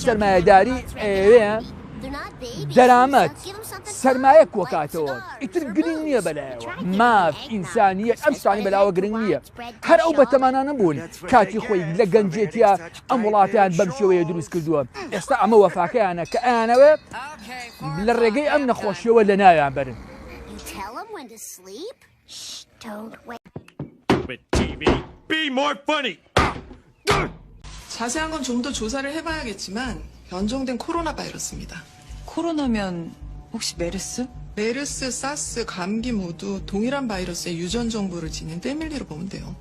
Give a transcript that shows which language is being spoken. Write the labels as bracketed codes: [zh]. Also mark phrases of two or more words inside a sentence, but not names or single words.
[ckb] سیستەمی سەرمایه‌داری ئێوەیە دەرامەت سەرمایە کۆکاتەوە ئیتر گرنگ نییە بەلایەوە ماف ئینسانیەت ئەم شتانی بەلاوە گرنگ نییە هەر ئەو بەتەمانانە بوون کاتی خۆی لە گەنجێتیە ئەم وڵاتیان بەم شێوەیە دروست کردووە ئێستا ئەمە وەفاکەیانە کە ئەیانەوە لە ڕێگەی ئەم نەخۆشیەوە لە ناویان برن [ko] 자세한 건 좀 더 조사를 해봐야겠지만 변종된 코로나 바이러스입니다. 코로나면 혹시 메르스? 메르스, 사스, 감기 모두 동일한 바이러스의 유전 정보를 지닌 패밀리로 보면 돼요.